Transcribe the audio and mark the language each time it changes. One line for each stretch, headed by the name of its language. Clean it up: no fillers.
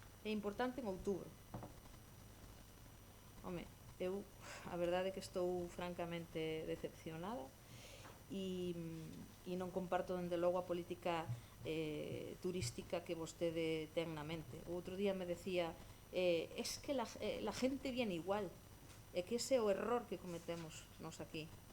Galician: É importante en outubro. Home, eu a verdade é que estou francamente decepcionada e non comparto dende logo a política turística que vostede ten na mente. O outro día me decía
Spanish: es que la gente viene igual.
Galician: É que ese é o error que cometemos nos aquí.